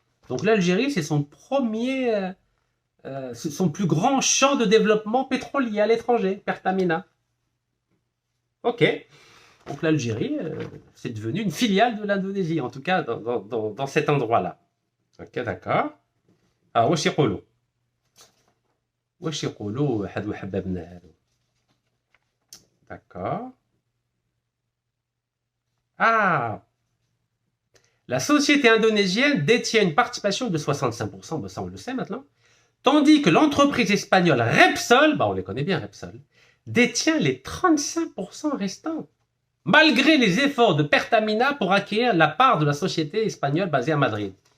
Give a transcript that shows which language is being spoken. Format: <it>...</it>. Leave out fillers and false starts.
<fr>Donc l'Algérie, c'est son plus grand champ de développement pétrolier à l'étranger, Pertamina. Ok. Donc l'Algérie, c'est devenu une filiale de l'Indonésie, en tout cas dans cet endroit-là. Ok, d'accord.</fr> <ar>Alors, واش يقولوا حد وحبابنا هذو.</ar> <fr>D'accord. Ah, la société indonésienne détient une participation de 65%, ben ça on le sait maintenant, tandis que l'entreprise espagnole Repsol, ben on les connaît bien Repsol, détient les 35% restants, malgré les efforts de Pertamina pour acquérir la part de la société espagnole basée à Madrid.</fr>